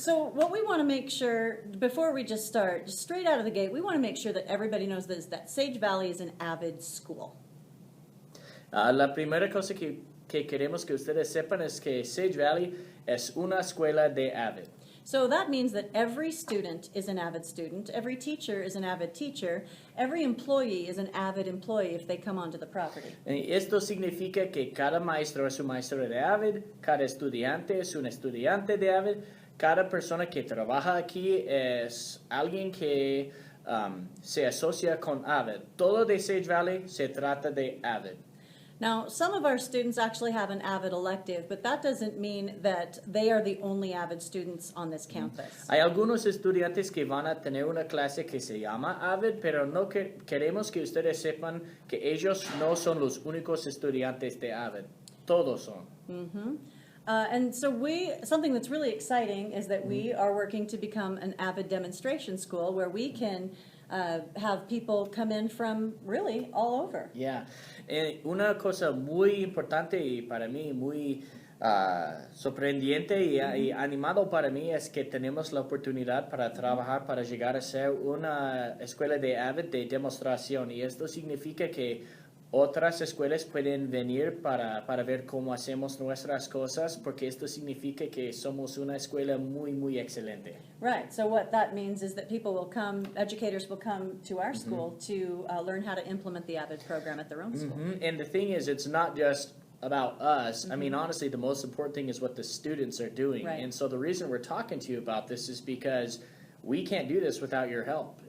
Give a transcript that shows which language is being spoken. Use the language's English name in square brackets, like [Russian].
[English] So what we want to make sure, before we just start, just straight out of the gate, we want to make sure that everybody knows that Sage Valley is an Avid school. [Spanish] La primera cosa que queremos que ustedes sepan es que Sage Valley es una escuela de Avid. [English] So that means that every student is an Avid student, every teacher is an Avid teacher, every employee is an Avid employee if they come onto the property. [Spanish] Esto significa que cada maestro es un maestro de Avid, cada estudiante es un estudiante de Avid, cada persona que trabaja aquí es alguien que se asocia con Avid. Todo de Sage Valley se trata de Avid. [English] Now, some of our students actually have an Avid elective, but that doesn't mean that they are the only Avid students on this campus. [Spanish] Hay algunos estudiantes que van a tener una clase que se llama Avid, pero no queremos que ustedes sepan que ellos no son los únicos estudiantes de Avid. Todos son. Mm-hmm. [English] And so something that's really exciting is that we are working to become an Avid demonstration school where we can have people come in from really all over. Yeah. [Spanish] Una cosa muy importante y para mí muy sorprendente y animado para mí es que tenemos la oportunidad para trabajar para llegar a ser una escuela de Avid de demostración, y esto significa que otras escuelas pueden venir para ver cómo hacemos nuestras cosas, porque esto significa que somos una escuela muy excelente. [English] Right. So what that means is that educators will come to our school to learn how to implement the Avid program at their own school. And the thing is, it's not just about us. I mean, honestly, the most important thing is what the students are doing. Right. And so the reason we're talking to you about this is because we can't do this without your help.